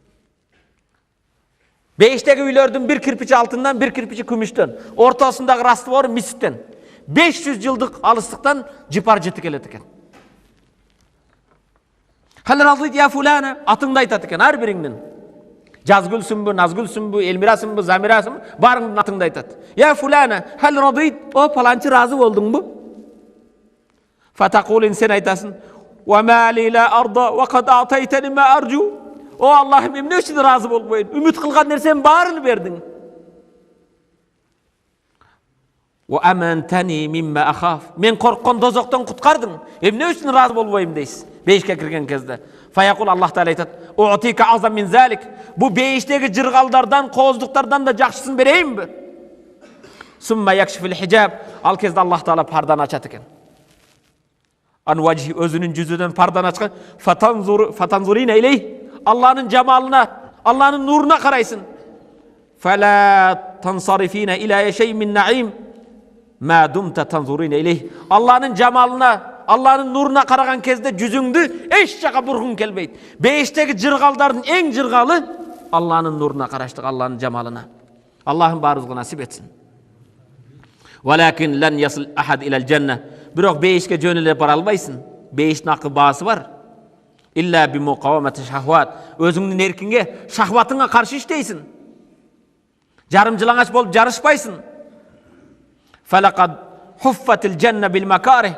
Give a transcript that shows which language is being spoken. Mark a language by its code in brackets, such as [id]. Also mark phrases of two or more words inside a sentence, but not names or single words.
[ky] Бейиштеги үйлөрдүн бир кирпичи алтындан, бир кирпичи күмүштөн, ортосундагы раствор миситтен. 500 жылдык алыстыктан жыпар жыты келет экен. [ar] هل رضيت يا فلانة, [ky] атыңды айтат экен ар бириңдин. Жазгүлсүнбү, назгүлсүнбү, элмирасынбы, замирасынбы, барыңдын атыңды айтат. [ar] يا فلانة هل رضيت, [ky] о паланчы разы болдуңбу? [ar] فتقولين, [ky] сен айтасың, [ar] وما لي لا أرضى وقد أعطيتني ما أرجو. [ky] О Аллахым, эмне үчүн разы болбойн? Үмүт кылган нерсем баарын бердиң. [ar] وأمنتني مما أخاف. [ky] Мен корккон дозоктон куткардың. Эмне үчүн разы болбойм дейсиз? Бейишке кирген кезде. [ar] فيقول, [ky] Аллах Таала айтат: [ar] "أعطيك أعظم من ذلك." [ky] Бу бейиштеги жыргалдардан, кооздуктардан да жакшысын берейинби? [ar] ثم يكشف الحجاب. [ky] Ал кезде Аллах Таала пардан ачат экен. [ar] عن وجهه, [ky] өзүнүн жүзүдөн пардан ачкан. [ar] فتنظرين إليه. [ky] Алланын жамалына, Алланын нуруна карайсың. [ar] فلا تنصرفين إلى شيء من النعيم. ما دمت تنظرين إليه. [ky] Алланын жамалына, Алланын нуруна караган кезде жүзүңдү эч жака бургуң келбейт. Бейиштеги жыргалдардын эң жыргалы Алланын нуруна караштык, Алланын жамалына. Аллахым баарыбызга насип этсин. [ar] ولكن لن يصل أحد إلى الجنة. [ky] Бирок бейишке жөнөлөп бара албайсың. Бейиштин акы баасы бар. [ar] إلا بمقاومة الشهوات. [ky] Өзүңдүн эркиңге, шахватыңа каршы иштейсиң. Жарым жылаңач болуп жарышпайсың. [ar] فلقد حفت الجنة بالمكاره.